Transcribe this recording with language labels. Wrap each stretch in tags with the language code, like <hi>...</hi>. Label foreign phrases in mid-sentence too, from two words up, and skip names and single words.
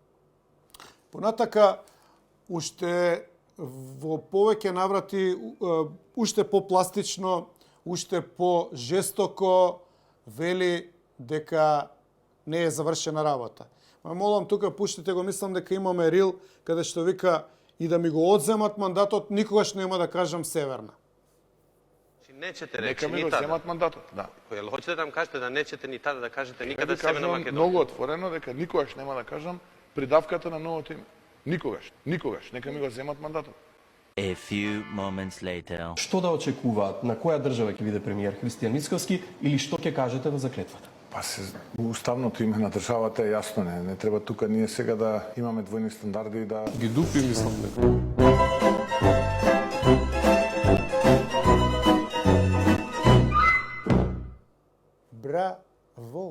<mk>Понатака, уште во повеќе наврати уште попластично, уште по-жестоко вели дека не е завршена работа. Ма молам тука пуштите го, мислам дека имаме рил каде што вика и да ми го одземат мандатот, никогаш нема да кажам Северна.</mk> <sr>Nećete reći</sr> <mk>Нека ми</mk> <sr>ni</sr> <mk>го</mk> <sr>tada.</sr> <mk>земат мандатот, да.</mk> <sr>Jel hoćete da nam kažete da nećete ni tada da kažete</sr> <mk>Ја</mk> <sr>nikada</sr> <mk>ви</mk> <sr>Северна</sr> <mk>кажувам</mk> <sr>Македонија?</sr> <mk>многу отворено дека никогаш нема да кажам придавката на новото име. Никогаш, никогаш. Нека ми го земат мандатот.</mk> <en>A few moments later.</en> <mk>Што да очекуваат? На која држава ќе биде премиер? Христијан Мицкоски или што ќе кажете на заклетвата? Па се уставното име на државата е јасно, не треба тука ние сега да имаме двојни стандарди и да Ги дупи, мислам дека. Браво!</mk>